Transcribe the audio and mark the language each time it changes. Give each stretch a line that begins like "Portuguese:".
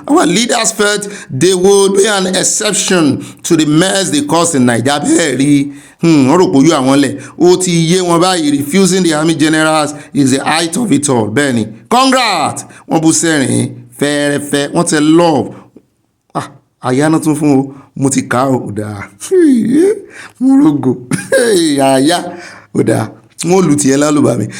English: Our leaders felt they would be an exception to the mess they caused in Naija.
Yoruba: Bẹ́ẹ̀ rí wọ́n rò pé ojú àwọn lẹ̀ ó ti yé wọn báyìí.
English: Refusing the army generals is the height of it all.
Yoruba: Bẹ́ẹ̀ ni congrats wọ́n bú sẹ́rìn fẹ́ẹ́rẹ́fẹ́ wọ́n tẹ love. Àyà náà tún fún o mo ti kà ó dáa mo rògò àyà ó dáa wọ́n lù tiẹ̀ lálùbà mi.